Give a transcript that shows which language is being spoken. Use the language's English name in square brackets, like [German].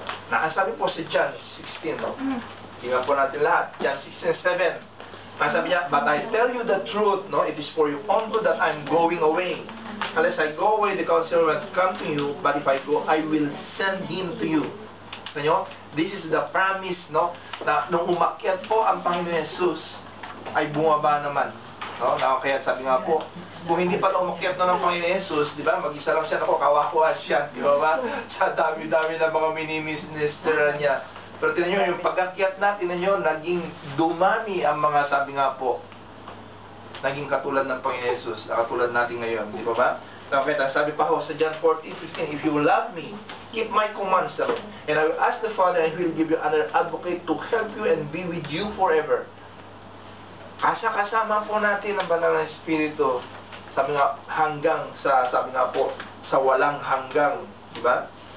[Filipino] Nakasabi po si John 16, no? Tingnan po natin lahat. John 16:7. Sabi niya, [English] but I tell you the truth, no? It is for your own good that I'm going away. Unless I go away, the Counselor will come to you, but if I go, I will send him to you. Ano? This is the promise, no? [Filipino] Na nung umakyat po ang Panginoon Jesus, ay bumaba naman. No? Kaya sabi nga po, kung hindi pa umakyat na ng Panginoon Jesus, di ba? Mag-isa lang siya, kawawa siya, di ba? Sa dami-dami na mga mini-minister niya. Pero tinan nyo, yung pag-akyat natin, tinan nyo, naging dumami ang mga, sabi nga po, naging katulad ng Panginoon Jesus, na katulad natin ngayon, di ba ba? [English] Okay, [Filipino] sabi pa ho sa [English] John 14:15, if you love me, keep my commands, and I will ask the Father, and He will give you another advocate to help you and be with you forever. [Filipino] Kasama po natin ang Banal na Espiritu, sabi nga, hanggang sa, sabi nga po, sa walang hanggang, di ba?